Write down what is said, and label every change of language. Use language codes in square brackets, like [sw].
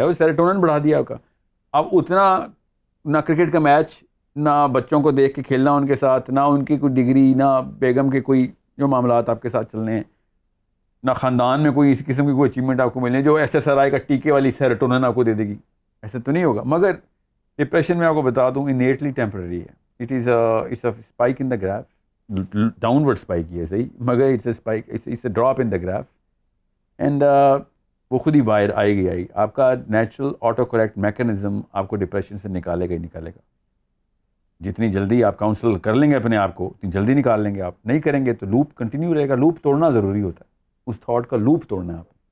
[ur] اور سیروٹونن بڑھا دیا آپ کا. اب اتنا نہ کرکٹ کا میچ, نہ بچوں کو دیکھ کے کھیلنا ان کے ساتھ, نہ ان کی کوئی ڈگری, نہ بیگم کے کوئی جو معاملات آپ کے ساتھ چلنے ہیں, نہ خاندان میں کوئی اس قسم کی کوئی اچیومنٹ آپ کو ملنے جو SSRI کا ٹیکے والی سیروٹونن آپ کو دے دے گی. ایسے تو نہیں ہوگا. مگر ڈپریشن میں آپ کو بتا دوں انیٹلی ٹیمپرری ہے. [en] it is it's a spike in the graph, downward spike [ur] ہی ہے صحیح, مگر [en] It's a spike, it's a drop in the graph. [ur] And وہ خود ہی باہر آئے گی. آپ کا نیچرل آٹو کریکٹ میکینزم آپ کو ڈپریشن سے نکالے گا ہی نکالے گا. جتنی جلدی آپ کاؤنسل کر لیں گے اپنے آپ کو, اتنی جلدی نکال لیں گے. آپ نہیں کریں گے تو لوپ کنٹینیو رہے گا. لوپ توڑنا ضروری ہوتا ہے. اس تھاٹ کا لوپ توڑنا ہے آپ.